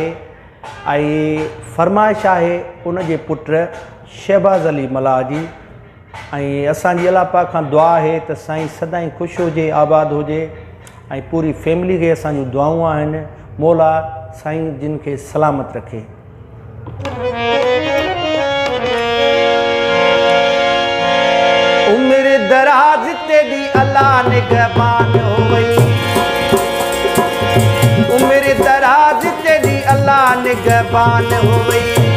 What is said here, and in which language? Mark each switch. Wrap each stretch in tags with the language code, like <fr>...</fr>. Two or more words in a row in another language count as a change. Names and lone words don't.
<sd>ऐं फरमाइश आहे उन जे पुट शहबाज़ अली मला जी। ऐं असांजी अल्लाह पाक खां दुआ आहे त साईं सदाईं ख़ुशि हुजे, आबाद हुजे ऐं पूरी फैमिली खे असांजूं दुआऊं आहिनि। मौला साईं जिन खे सलामत रखे।</sd> <ur>عمر دراز تیری اللہ نگہبان ہو گئی، عمر دراز تیری اللہ نگہبان ہو گئی.</ur>